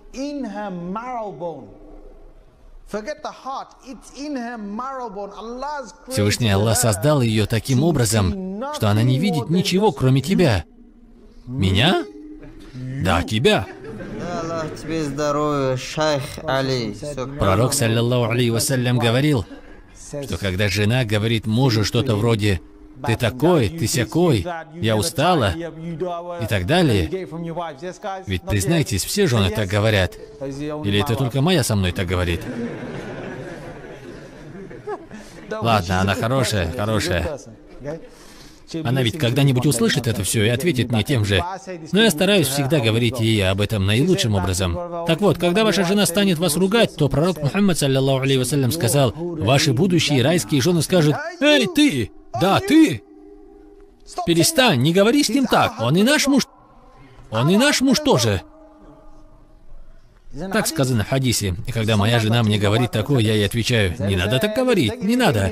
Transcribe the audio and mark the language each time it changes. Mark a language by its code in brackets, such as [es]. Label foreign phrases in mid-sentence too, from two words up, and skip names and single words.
[ru] Всевышний Аллах создал ее таким образом, что она не видит ничего, кроме тебя. Меня? Да, тебя. Аллах тебе здоровья, шейх Али. Пророк, [ar] صلى الله عليه وسلم, [ru] говорил, что когда жена говорит мужу что-то вроде: ты такой, ты сякой, я устала, и так далее. Ведь, признайтесь, все жены так говорят. Или это только моя со мной так говорит? Ладно, она хорошая, хорошая. Она ведь когда-нибудь услышит это все и ответит мне тем же. Но я стараюсь всегда говорить ей об этом наилучшим образом. Так вот, когда ваша жена станет вас ругать, то пророк Мухаммад, [ar] صلى الله عليه وسلم, [ru] сказал: ваши будущие райские жены скажут: эй, ты! Да, ты! Перестань, не говори с ним так. Он и наш муж. Он и наш муж тоже. Так сказано в хадисе. И когда моя жена мне говорит такое, я ей отвечаю: не надо так говорить, не надо.